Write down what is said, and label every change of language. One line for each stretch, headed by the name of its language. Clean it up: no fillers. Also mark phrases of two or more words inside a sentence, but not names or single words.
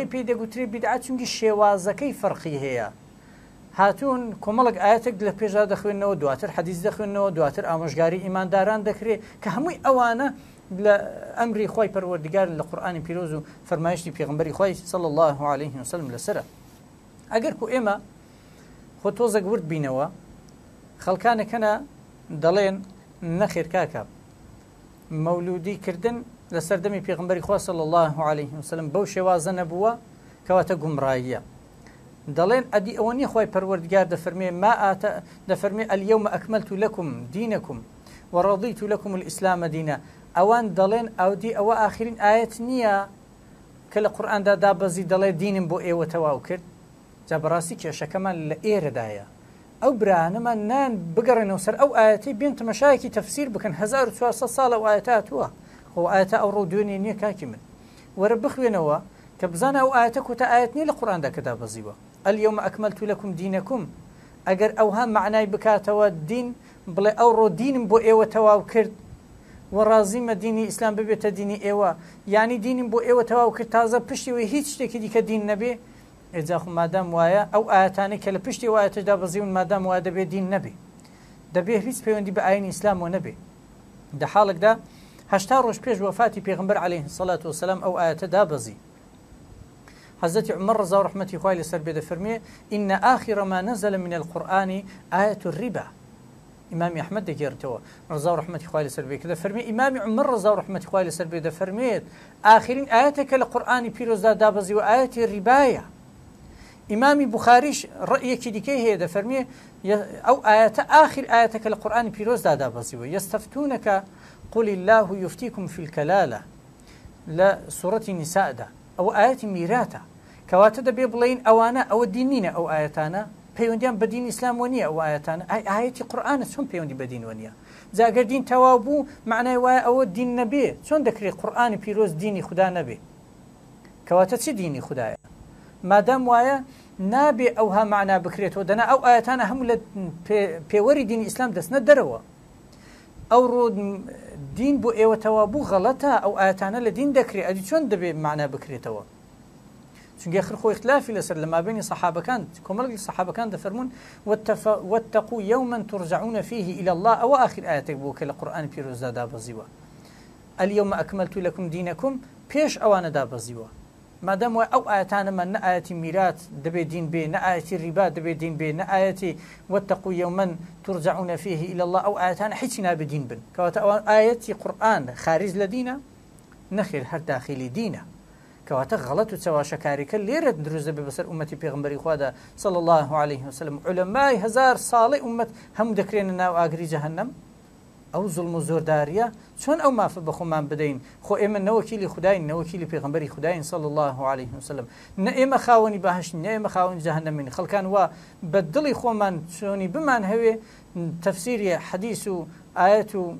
Central Kurdish: پێی دەگوترێ بیدعەت چونکی شێوازەکەی فەرقی هەیە هاتوون کۆمەڵک ئاەتێک لە پێشدا دەخوێنەوە دواتر حەدیث دەخوێنەوە دواتر ئامۆژگاری ئیمانداران دەکرێت کە هەمووی ئەوانە لە ئەمری خوای پەروەردیگار لە قورئانی پیرۆز و فەرمایشتی پێغەمبەری خوای
Arabic: صلی الله عليه وسلم
Central Kurdish: لەسرە ئەگەر کو ئێمە خۆ تۆزێک ورد بینەوە خەڵکانێکەنە دەڵێن نەخێر کاکە مەولودیکردن لە سەردەمی پێغەمبەری خوا
Arabic: صلی الله عليه وسلم
Central Kurdish: بەو شێوازە نەبووە کەواتە گومڕاییە دەڵێن ئەدی ئەوە نییە خوای پەروەردیگار دەفەرمێ ما ئاتە دەفەرمێ
Arabic: اليوم أكملت لكم دينكم ورضيت لكم الإسلام دينا
Central Kurdish: ئەوان دەڵێن ئەودی ئەوە ئاخرین ئاەت نییە کە لە قورئاندا دابەزی دەڵێ دینم بۆ ئێوە تەواو کرد جا بەڕاستی کێشەکەمان لە ئێرەدایە ئەو برانەمان نان بگەڕێنەوە سەر ئەو ئاەتی بێن تەمەشایەکی تەفسیر بکەن 1400 ساڵە ئەو ئاەتە هاتووە ئەو ئاەتە ئەوڕۆ دوێنێ نییە کاکی من وەرە بخوێنەوە کە بزانە ئەو ئاەتە کۆتە ئاەت نییە لە قورئاندا کە دابەزیوە
Arabic: اليوم أكملت لكم دينكم
Central Kurdish: ئەگەر ئەوها معنای بکاتەوە دین بڵێ ئەوڕۆ دینم بۆ ئێوە تەواو کرد وەڕازیمە دینی ئیسلام ببێتە دینی ئێوە یعنی دینم بۆ ئێوە تەواو کرد تازە پشتیوەی هیچ شتێکی دیکە دین نەبێ ئێجاخ مادام وایە ئەو ئاەتانەی کە لە پشتی وایەتەشدا بەزیون مادام وایە دەبێت دین نەبێ دەبێت هیچ پەیوەندی بە ئاینی ئیسلامەوە نەبێ لە حاڵێکدا 80 ڕۆژ پێش وەفاتی پێغەمبەر
Arabic: عەلەیه السەڵات وەسەلام
Central Kurdish: ئەو ئاەتە دابەزی حضرت عمر رضا و رحمتی خوای لەسەر بێ دەفەرمێ
Arabic: إن آخر ما نزل من القرآن آية الربا
Central Kurdish: ئیمامی ئەحمەد دەگێڕێتەوە رضا و رحمتی خوای لەسەر بێ کە دەفەرمێ ئیمامی عمر رضا و رحمتی خوای لەسەر بێ دەفەرمێت ئاخرین ئاەتێکە لە قورئانی پیرۆزدا دابەزیوە ئاەتی ریبایە ئیمامی بوخاریش ڕەیەکی دیکەی هەیە دەفەرمێ ئەو ئاەتە آخر ئاەتێکە لە قورئانی پیرۆزدا دابەزیوە یەستەفتونەکە
Arabic: قل الله يفتيكم في الكلالة
Central Kurdish: لە سوورەتی نیساءدا ئەو ئاەتی میراتە کەواتە دەبێ بڵێن ئەوانە ئەوە دین نینە ئەو ئاەتانە پەیوەندیان بە دین ئیسلام وە نییە ئەو ئاەتانە ئاەتی قورئانە چۆن پەیوەندی بە دین وە نییە جاگەر دین تەواو بوو معنای وایە ئەوە دین نەبێ چۆن دەکرێت قورئانی پیرۆز دینی خوددا نەبێ کەواتە چی دینی خوددایە مادام وایە نابێ ئەوها معنا بکرێتەوە دەنا ئەو ئاەتانە هەموو لە پێوەری دینی ئیسلام دەستنە دەرەوە ئەوڕۆ دین بۆ ئێوە تەواو بوو غەڵەتە ئەو ئاەتانە لە دین دەکرێت ئەدی چۆن دەبێت معنا بکرێتەوە چونکە خۆ اختلافی لەسەر لە مابینی سەحابەکان کۆمەڵێکی سەحابەکان دەفەرمون
Arabic: واتقوا يوما ترجعون فيه إلى الله
Central Kurdish: ئەوە آخر ئاەتێک بوو کە لە قورئانی پیرۆزدا دابەزیوە
Arabic: اليوم أكملت لكم دينكم
Central Kurdish: پێش ئەوانە دابەزیوە مادام وای ئەو ئاەتانەمان نە ئاەتی میرات دەبێت دین بێ نە ئاەتی ریبا دەبێت دین بێ نە ئاەتی
Arabic: واتقوا يوما ترجعون فيه إلى الله
Central Kurdish: ئەو ئاەتانە هیچی نابێ دین بن کەواتە ئەوان ئاەتی قورئان خارج لە دینە نەخێر هەر داخلی دینە کەواتە غەڵەت و چاواشەکاریکە لێرە دروست دەبێت بەسەر ئومەتی پێغەمبەری خوادا
Arabic: صلی الله عليه وسلم
Central Kurdish: عولەمای 1000 ساڵی ئومەت هەموو دەکرێنە ناو ئاگری جەهەنەم ئەو زوڵم و زۆرداریە چۆن ئەو مافە بە خۆمان بدەین خۆ ئێمە نەوەکیلی خودداین نەوەکیلی پێغەمبەری خودداین
Arabic: صلی الله عليه وسلم
Central Kurdish: نە ئێمە خاوەنی بەهەشتین نە ئێمە خاوەنی جەهەنەمین خەڵکان وا بە دڵی خۆمان چۆنی بمان هەوێ تەفسیری حەدیث و ئاەت